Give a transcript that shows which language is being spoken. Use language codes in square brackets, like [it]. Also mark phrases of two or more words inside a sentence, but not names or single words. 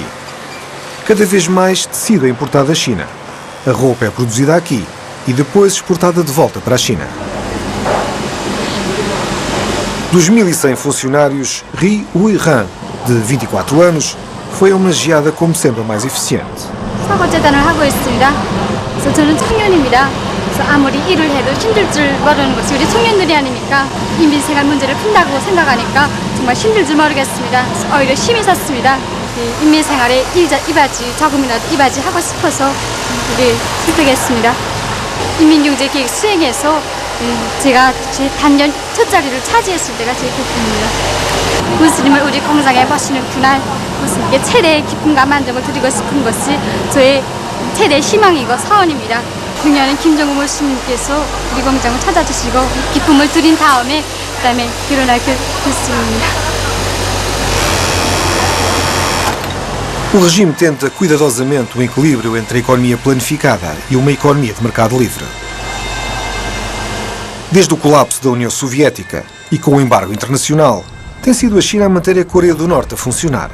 [pt] Cada vez mais tecido é importado da China. A roupa é produzida aqui e depois exportada de volta para a China. Dos 1.100 funcionários, Ri Ui-ran, de 24 anos, foi homenageada como sendo a mais eficiente. [ko] 사과재단을 하고 있습니다. 그래서 저는 청년입니다. 그래서 아무리 일을 해도 힘들 줄 모르는 것이 우리 청년들이 아닙니까? 인민생활 문제를 푼다고 생각하니까 정말 힘들 줄 모르겠습니다. 그래서 오히려 힘이 섰습니다. 인민생활에 이바지 조금이라도 이바지 하고 싶어서 우리 선택했습니다. 인민경제계획 수행해서 제가 제 단연 첫 자리를 차지했을 때가 제일 기쁩니다. 군수님을 우리 공장에 모시는 그날 군수님께 최대의 기쁨과 만족을 드리고 싶은 것이 저의 최대 희망이고 사원입니다. 중요한 김정은 군수님께서 우리 공장을 찾아주시고 기쁨을 드린 다음에 그다음에 결혼할 결심입니다. [pt] O regime tenta cuidadosamente o equilíbrio entre a economia planificada e uma economia de mercado livre. Desde o colapso da União Soviética e com o embargo internacional, tem sido a China a manter a Coreia do Norte a funcionar.